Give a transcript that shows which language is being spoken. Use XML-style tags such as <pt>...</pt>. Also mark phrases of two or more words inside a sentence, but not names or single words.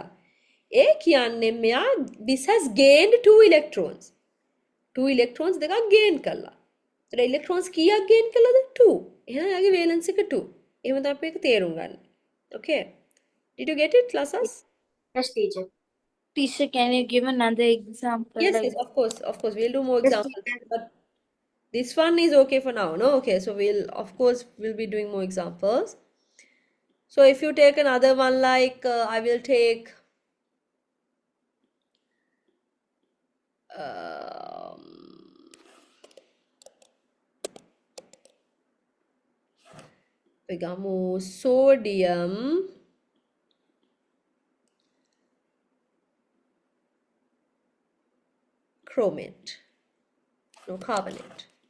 <si>ඒ කියන්නේ මෙයා</si> <en>this has gained 2 electrons.</en> <si>2 electrons දෙකක් gain කළා. ඒතර electrons කීයක් gain කළාද? 2. එහෙනම් යාගේ valence එක 2. එහෙම තමයි අපි ඒක තේරුම් ගන්න.</si> <en>Okay. Did you get it, classes? Yes, teacher. Teacher, can you give another example? Yes, like yes, of course, we'll do more Yes, examples. teacher. But this one is okay for now, no? Okay, so we'll be doing more examples. So if you take another one, like I will take pegamo sodium chromate, no carbonate.</en>